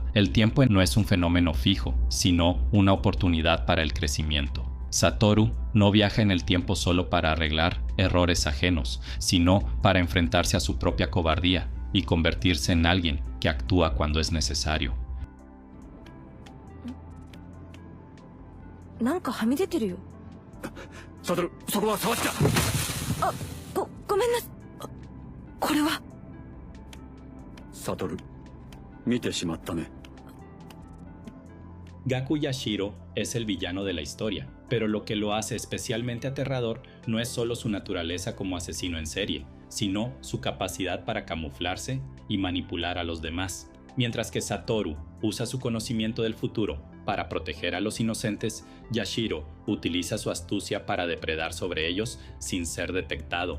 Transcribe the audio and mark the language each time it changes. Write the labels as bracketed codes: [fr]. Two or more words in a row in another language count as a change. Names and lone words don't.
[es] El tiempo no es un fenómeno fijo, sino una oportunidad para el crecimiento. Satoru no viaja en el tiempo solo para arreglar errores ajenos, sino para enfrentarse a su propia cobardía y convertirse en alguien que actúa cuando es necesario. [ja] なんかはみ出てるよ。サトル、そこは触っちゃ。ごめんな。これは。サトル、見てしまったね。 [es] Gaku Yashiro es el villano de la historia, pero lo que lo hace especialmente aterrador no es solo su naturaleza como asesino en serie, sino su capacidad para camuflarse y manipular a los demás. Mientras que Satoru usa su conocimiento del futuro para proteger a los inocentes, Yashiro utiliza su astucia para depredar sobre ellos sin ser detectado.